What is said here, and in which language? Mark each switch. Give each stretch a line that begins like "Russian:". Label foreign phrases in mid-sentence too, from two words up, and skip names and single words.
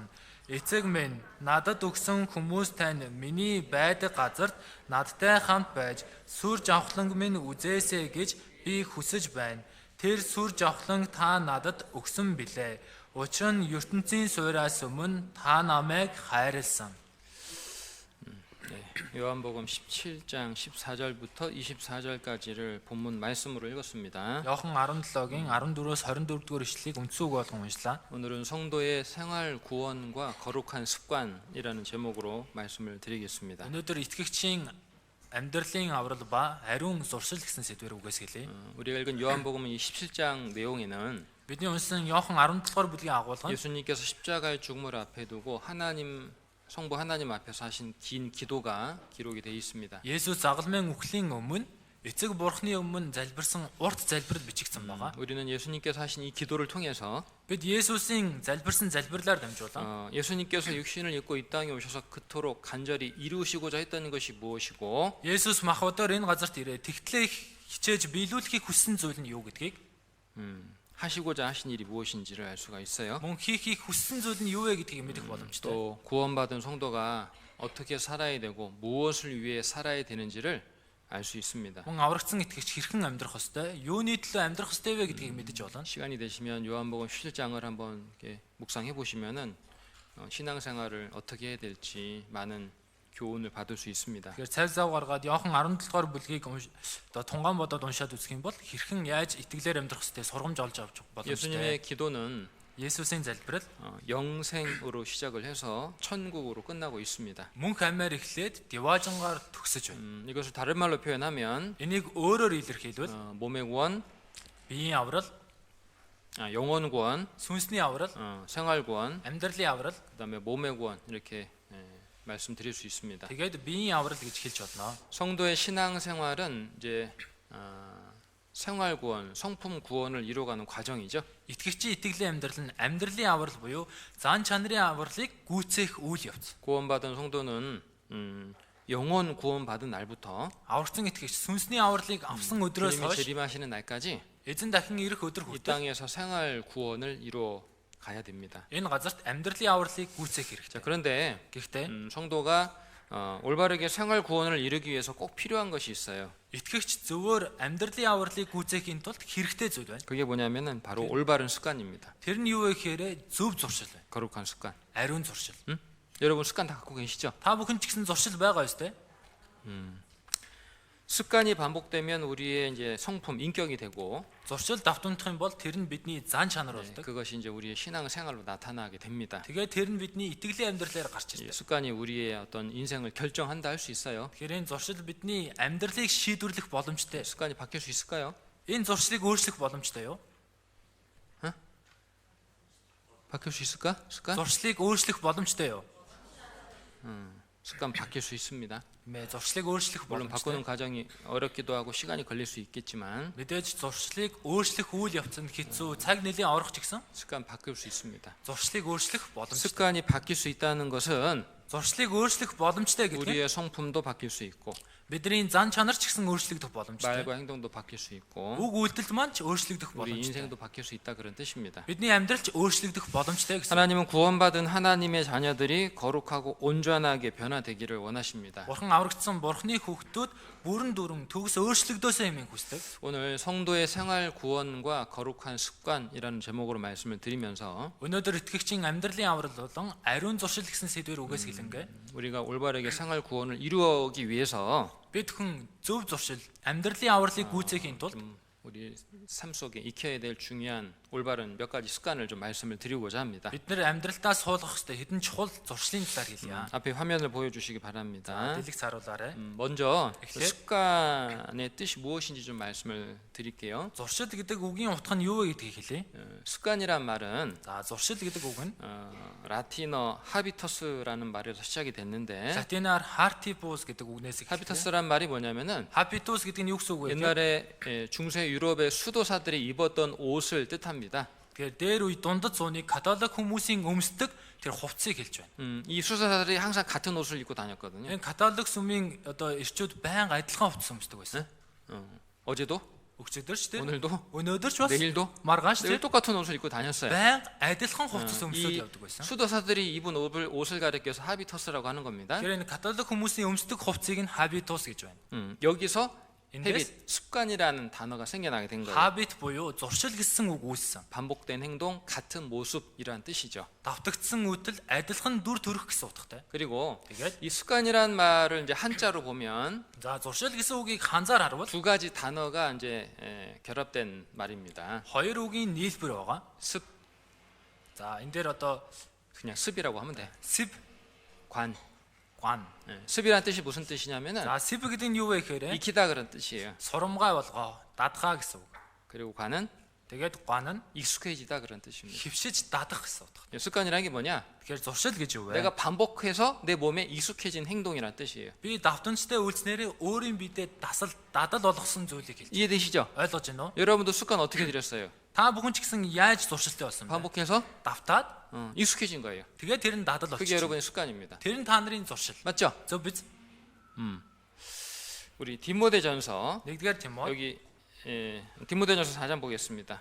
Mongolian: Эцэг минь надад өгсөн хүмүүс тань миний байдаг газарт надтай хамт байж сүр жавхланг минь үзээсэй гэж би хүсэж байна. Тэр сүр жавхланг та надад өгсөн билээ. Учир нь ертөнцийн суйраас өмнө та намайг хайрлсан.
Korean: 요한복음 17장 14절부터 24절까지를 본문 말씀으로 읽었습니다.
Mongolian: Иохан 17-гийн 14-өөс 24 дугаар ишлэлийг үндсэн үг болгон уншлаа.
Korean: 오늘은 성도의 생활 구원과 거룩한 습관이라는 제목으로 말씀을 드리겠습니다.
Mongolian: Өнөөдөр итгэгчийн амьдралын аврал ба ариун зуршил гэсэн сэдвээр үгээс хэлье.
Korean: 우리가 읽은 요한복음 이 17장 내용에는
Mongolian: Бидний уншсан Иохан 17-р бүлгийн агуулганд
Korean: 예수님께서 십자가의 죽음을 앞에 두고 성부 하나님 앞에서 하신 긴 기도가 기록이 되어 있습니다.
Mongolian: Есүс загалмайн үхлийн өмнө эцэг бурхны өмнө залбирсан урт залбирал бичигдсэн байгаа.
Korean: 우리는 예수님께서 하신 이 기도를 통해서
Mongolian: Бид Есүсийн залбирсан залбирлаар дамжуулан
Korean: 예수님께서 육신을 입고 이 땅에 오셔서 그토록 간절히 이루시고자 했던 것이 무엇이고
Mongolian: Есүс махбодоор энэ газарт ирээд тэгтлээ хичээж биелүүлэхийг хүссэн зүйл нь юу гэдгийг
Korean: 하시고자 하신 일이 무엇인지를 알 수가 있어요.
Mongolian: мөн хийхийг хүссэн зүйл нь юу вэ гэдгийг мэдэх боломжтой.
Korean: 또 구원받은 성도가 어떻게 살아야 되고 무엇을 위해 살아야 되는지를 알 수 있습니다.
Mongolian: Мөн аврагдсан итгэгч хэрхэн амьдрах ёстой, юуны төлөө амьдрах ёстой вэ гэдгийг мэдэж болно.
Korean: 시간이 되시면 요한복음 17장을 한번 이렇게 묵상해 보시면은 신앙생활을 어떻게 해야 될지 많은 교훈을 받을 수 있습니다.
Mongolian: Тэгэхээр цайв зав гаргаад Иохан 17-р бүлгийг одоо тунгаан бодоод уншаад үзэх юм бол хэрхэн яаж итгэлээр амьдрах ёстой сургамж олж авч боломжтой.
Korean: 예수님의 기도는
Mongolian: Есүсийн залбирал
Korean: 영생으로 시작을 해서 천국으로 끝나고 있습니다.
Mongolian: мөнх амьаар эхлээд деважингаар төгсөж байна.
Korean: 이것을 다른 말로 표현하면
Mongolian: Энийг өөрөөр илэрхийлбэл
Korean: 몸의 구원,
Mongolian: биеийн аврал,
Korean: 영혼 구원,
Mongolian: сүнсний аврал,
Korean: 생활 구원,
Mongolian: амьдралын аврал,
Korean: 그다음에 몸의 구원 이렇게 말씀드릴 수 있습니다.
Mongolian: тэгээд биеийн аврал гэж хэлж болно.
Korean: 성도의 신앙 생활은 이제 생활 구원, 성품 구원을 이루어가는 과정이죠.
Mongolian: Итгэгчийн итгэлийн амьдрал нь амьдралын аврал буюу зан чанарын авралыг гүйцээх үйл явц.
Korean: 구원받은 성도는 영혼 구원받은 날부터
Mongolian: Аврагцсан итгэгч сүнсний авралыг авсан өдрөөс
Korean: 주님이
Mongolian: хойш
Korean: 재림하시는 날까지
Mongolian: эзэн дахин ирэх өдөр
Korean: 이
Mongolian: хүртэл
Korean: 땅에서 생활 구원을 이루어 가야 됩니다.
Mongolian: энэ газарт амьдралын авралыг гүйцээх
Korean: 자,
Mongolian: хэрэгтэй.
Korean: 그런데
Mongolian: Гэхдээ
Korean: 성도가 올바르게 생활 구원을 이루기 위해서 꼭 필요한 것이 있어요.
Mongolian: итгэгч зөвөр амьдралын авралыг гүйцээхийн тулд хэрэгтэй зүйл байна.
Korean: 그게 뭐냐면은 바로 올바른 습관입니다.
Mongolian: Тэр нь юу вэ гэхээр зөв зуршил байна.
Korean: 거룩한 습관.
Mongolian: Ариун зуршил.
Korean: 여러분 습관 다 갖고 계시죠?
Mongolian: Та бүхэн ч гэсэн зуршил байгаа ёстой.
Korean: 습관이 반복되면 우리의 이제 성품, 인격이 되고
Mongolian: Зуршил давтамдах юм бол тэр нь бидний зан чанар болдог.
Korean: 그것이 이제 우리의 신앙 생활로 나타나게 됩니다.
Mongolian: Тэгээд тэр нь бидний итгэлийн амьдралаар гарч
Korean: 이
Mongolian: ирдэг.
Korean: 습관이 우리의 어떤 인생을 결정한다 할 수 있어요.
Mongolian: Тэгэхээр энэ зуршил бидний амьдралыг шийдвэрлэх боломжтой.
Korean: 습관이 바뀔 수 있을까요?
Mongolian: Энэ зуршлыг өөрчлөх боломжтой юу?
Korean: 바뀔 수 있을까? 습관?
Mongolian: Зуршлыг өөрчлөх боломжтой юу?
Korean: 습관 바뀔 수 있습니다.
Mongolian: Зуршлыг өөрчлөх
Korean: 물론 바꾸는
Mongolian: боломжтой.
Korean: 과정이 어렵기도 하고 시간이 걸릴 수 있겠지만
Mongolian: Мэдээж зуршлыг өөрчлөх үйл явц нь хэцүү, цаг нэлээд орох ч гэсэн
Korean: 습관 바뀔 수 있습니다.
Mongolian: зуршлыг өөрчлөх боломжтой.
Korean: 습관이 바뀔 수 있다는 것은
Mongolian: Зуршлыг өөрчлөх боломжтой гэдэг нь
Korean: 우리의 성품도 바뀔 수 있고
Mongolian: бидний зан чанар ч гэсэн өөрчлөгдөх боломжтой.
Korean: 말과 행동도 바뀔 수 있고
Mongolian: Үг үйлдэл маань ч өөрчлөгдөх
Korean: 우리
Mongolian: боломжтой.
Korean: 인생도 바뀔 수 있다 그런 뜻입니다.
Mongolian: Бидний амьдрал ч өөрчлөгдөх боломжтой гэсэн.
Korean: 하나님은 구원받은 하나님의 자녀들이 거룩하고 온전하게 변화되기를 원하십니다.
Mongolian: Бурхан аврагдсан Бурханы хүүхдүүд бүрэн дүрэн төгс өөрчлөгдөөсэй хэмээн хүсдэг.
Korean: 오늘 성도의 생활 구원과 거룩한 습관이라는 제목으로 말씀을 드리면서
Mongolian: Өнөөдөр итгэгчийн амьдралын аврал болон ариун зуршил гэсэн сэдвээр үгээс хэлэнгээ.
Korean: 우리가 올바르게 생활 구원을 이루기 위해서
Mongolian: Бид хүн зөв зуршил амьдралын авралыг гүйцээхийн тулд
Korean: 우리 삶 속에 익혀야 될 중요한 올바른 몇 가지 습관을 좀 말씀을 드리고자 합니다.
Mongolian: бид нар амьдралдаа суулгах ёстой хэдэн чухал зуршлын талаар хэлье.
Korean: 앞에 화면을 보여주시기 바랍니다.
Mongolian: Дэлгэц харуулаарай.
Korean: 먼저 그
Mongolian: эхлээд
Korean: 습관의 뜻이 무엇인지 좀 말씀을 드릴게요.
Mongolian: Зуршил гэдэг үгийн утга нь юу вэ гэдгийг хэлье.
Korean: 습관이란 말은
Mongolian: За зуршил гэдэг үг нь
Korean: 라틴어 하비터스라는 말에서 시작이 됐는데
Mongolian: латинаар hartibus гэдэг үгнээс эхэлдэг.
Korean: 하비터스란 말이 뭐냐면은
Mongolian: Habitus гэдэг нь юу гэсэн үг вэ?
Korean: 옛날에 중세 유럽의 수도사들이 입었던 옷을 뜻합니다.
Mongolian: Тэгэхээр дээр үе дундад зууны католик хүмүүсийн өмсдөг тэр хувцсыг хэлж байна.
Korean: 이 수도사들이 항상 같은 옷을 입고 다녔거든요.
Mongolian: Энэ католик сүмийн одоо ирчүүд байнга адилхан хувцас өмсдөг байсан.
Korean: 어제도,
Mongolian: Өчигдөр ч тийм.
Korean: 오늘도,
Mongolian: Өнөөдөр ч бас
Korean: 내일도
Mongolian: маргааш
Korean: 늘
Mongolian: тийм.
Korean: 똑같은 옷을 입고 다녔어요.
Mongolian: байнга адилхан хувцас өмсөд
Korean: 이
Mongolian: явдаг байсан.
Korean: 수도사들이 입은 옷을 가리켜서 하비터스라고 하는 겁니다.
Mongolian: Тэгэхээр энэ католик хүмүүсийн өмсдөг хувцсыг нь habitus гэж байна.
Korean: 여기서
Mongolian: Эндээс
Korean: 헤빗, 습관이라는 단어가 생겨나게 된 거예요.
Mongolian: habit буюу зуршил гэсэн үг үүссэн.
Korean: 반복된 행동, 같은 모습이란 뜻이죠.
Mongolian: Давтагдсан үйлдэл адилхан дүр төрөх гэсэн утгатай.
Korean: 그리고
Mongolian: Тэгээд
Korean: 이 습관이란 말을 이제 한자로 보면
Mongolian: за зуршил гэсэн үгийг ханзаар харвал
Korean: 두 가지 단어가 이제 결합된 말입니다.
Mongolian: хоёр үгийн нийлбэр байгаа.
Korean: 습,
Mongolian: За энэ дээр одоо
Korean: 그냥 습이라고 하면 돼.
Mongolian: sib
Korean: 관,
Mongolian: Гуан.
Korean: 습이란 뜻이 무슨 뜻이냐면은
Mongolian: За сив гэдэг нь юу вэ гэхээр
Korean: 익히다 그런 뜻이에요.
Mongolian: сурамгай болгоо, дадгаа гэсэн үг.
Korean: 그리고 관은
Mongolian: Тэгээд гуан нь
Korean: 익숙해지다 그런 뜻입니다.
Mongolian: хөвшиж дадах гэсэн утгатай.
Korean: 습관이라는 게 뭐냐?
Mongolian: Тэгэхээр зуршил гэж юу вэ?
Korean: 내가 반복해서 내 몸에 익숙해진 행동이란 뜻이에요.
Mongolian: Би давтамжтай үйлснээрээ өөрийн биедээ дадал болгосон зүйлийг хэлж.
Korean: 이해되시죠?
Mongolian: Ойлгож байна уу?
Korean: 여러분도 습관 어떻게 들였어요?
Mongolian: Та бүхэн ч гэсэн яаж зуршилтай болсон бэ?
Korean: 반복해서
Mongolian: Давтаад
Korean: 익숙해진 거예요.
Mongolian: тэгээд тэр нь дадал
Korean: 그게
Mongolian: болчихсон.
Korean: 여러분의 습관입니다.
Mongolian: Тэр нь та нарын зуршил.
Korean: 맞죠?
Mongolian: зөв биз?
Korean: 우리 디모데전서
Mongolian: Нэгдүгээр Тимот.
Korean: 여기 디모데전서 4장 보겠습니다.